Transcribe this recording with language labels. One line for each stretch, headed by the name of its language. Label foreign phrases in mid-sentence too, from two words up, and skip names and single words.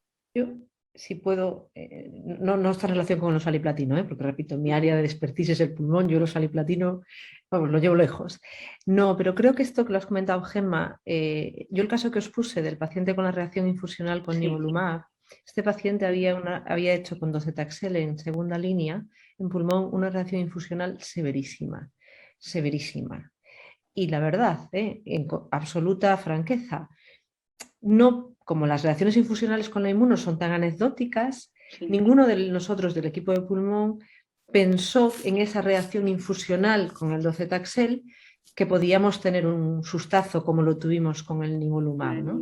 Spanish: Yo si puedo, no está en relación con el oxaliplatino, porque repito, mi área de expertise es el pulmón, yo el oxaliplatino, vamos, lo llevo lejos. No, pero creo que esto que lo has comentado, Gemma, yo el caso que os puse del paciente con la reacción infusional con nivolumab, este paciente había hecho con docetaxel en segunda línea en pulmón una reacción infusional severísima, severísima. Y la verdad, en absoluta franqueza, no, como las reacciones infusionales con la inmuno son tan anecdóticas, ninguno de nosotros del equipo de pulmón pensó en esa reacción infusional con el docetaxel que podíamos tener un sustazo como lo tuvimos con el nivolumab, ¿no?